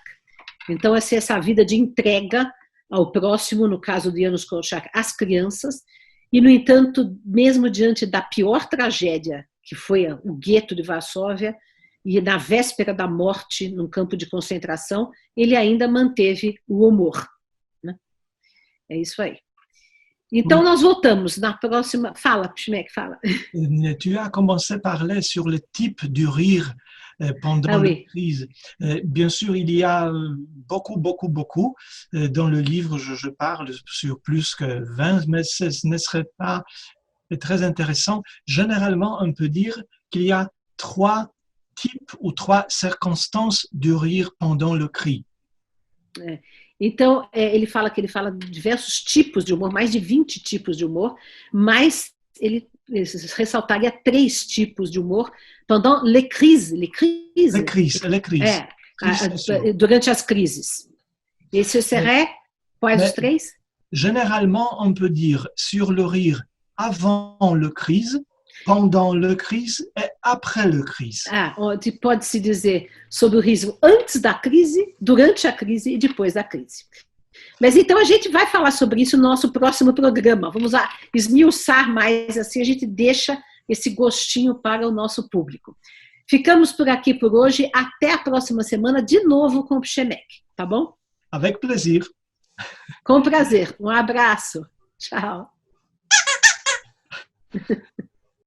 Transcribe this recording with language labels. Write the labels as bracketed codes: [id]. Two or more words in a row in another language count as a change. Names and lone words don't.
[pt] Então, essa vida de entrega ao próximo, no caso de Janusz Korczak, às crianças, e, no entanto, mesmo diante da pior tragédia, que foi o gueto de Varsóvia, e na véspera da morte num campo de concentração, ele ainda manteve o humor. Né? É isso aí. Então, nós voltamos na próxima... Fala, Schmeck, fala. [fr] Tu as commencé à parler sur le type du rire pendant la crise. Bien sûr, il y a beaucoup. Dans le livre, je parle sur plus que 20, mais ce ne serait pas très intéressant. Généralement, on peut dire qu'il y a 3 types ou 3 circonstances du rire pendant le cri. [pt] Então, ele fala de diversos tipos de humor, mais de 20 tipos de humor, mas ele ressaltaria 3 tipos de humor [fr] pendant les crises. [pt] Durante as crises. E [fr] ce serait [pt] quais os 3? [fr] Généralement, on peut dire sur le rire avant le crise, pendant le crise et après le crise. [pt] Pode-se dizer sobre o riso antes da crise, durante a crise e depois da crise. Mas então a gente vai falar sobre isso no nosso próximo programa. Vamos esmiuçar mais, assim a gente deixa esse gostinho para o nosso público. Ficamos por aqui por hoje. Até a próxima semana, de novo com o Pchemek, tá bom? [fr] Avec plaisir. [pt] Com prazer. Um abraço. Tchau.